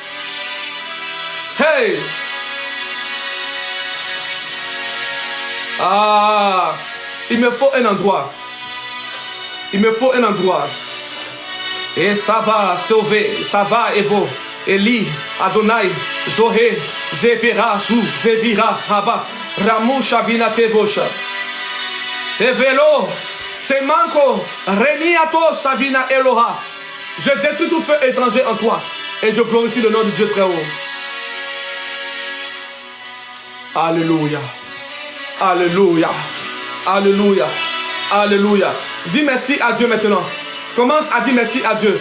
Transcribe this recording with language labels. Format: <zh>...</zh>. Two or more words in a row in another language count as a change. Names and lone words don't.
<fr>Hey! Ah! Il me faut un endroit. Il me faut un endroit. Et ça va sauver. Ça va Evo. Eli, Adonai, Zoé, Zevira, Zou, Zevira, Haba, Ramou, Shavina, Tevosha. Evelo, Semanko, Reniato, Savina, Eloha. Je détruis tout feu étranger en toi et je glorifie le nom de Dieu très haut. Alléluia. Alléluia. Alléluia. Alléluia. Dis merci à Dieu maintenant. Commence à dire merci à Dieu.</fr>